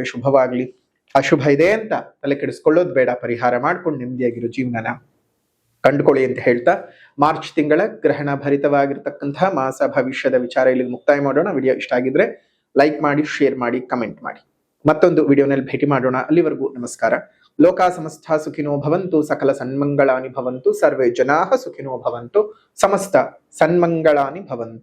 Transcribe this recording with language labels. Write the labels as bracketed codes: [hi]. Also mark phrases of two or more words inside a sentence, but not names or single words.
[kn] ಶುಭವಾಗ್ಲಿ. ಅಶುಭ ಇದೆ ಅಂತ ತಲೆ ಕೆಡಿಸ್ಕೊಳ್ಳೋದು ಬೇಡ. ಪರಿಹಾರ ಮಾಡ್ಕೊಂಡು ನೆಮ್ಮದಿಯಾಗಿರೋ ಜೀವನನ ಕಂಡುಕೊಳ್ಳಿ ಅಂತ ಹೇಳ್ತಾ ಮಾರ್ಚ್ ತಿಂಗಳ ಗ್ರಹಣ ಭರಿತವಾಗಿರ್ತಕ್ಕಂತಹ ಮಾಸ ಭವಿಷ್ಯದ ವಿಚಾರ ಇಲ್ಲಿಗೆ ಮುಕ್ತಾಯ ಮಾಡೋಣ. ವಿಡಿಯೋ ಇಷ್ಟ ಆಗಿದ್ರೆ ಲೈಕ್ ಮಾಡಿ, ಶೇರ್ ಮಾಡಿ, ಕಮೆಂಟ್ ಮಾಡಿ. ಮತ್ತೊಂದು ವಿಡಿಯೋನಲ್ಲಿ ಭೇಟಿ ಮಾಡೋಣ. ಅಲ್ಲಿವರೆಗೂ ನಮಸ್ಕಾರ. [sa] ಲೋಕ ಸಮಸ್ತ ಸುಖಿನೋ ಭವಂತು, ಸಕಲ ಸನ್ಮಂಗಳಾನಿ ಭವಂತು, ಸರ್ವೇ ಜನಾಃ ಸುಖಿನೋ ಭವಂತು, ಸಮಸ್ತ ಸನ್ಮಂಗಳಾನಿ ಭವಂತು.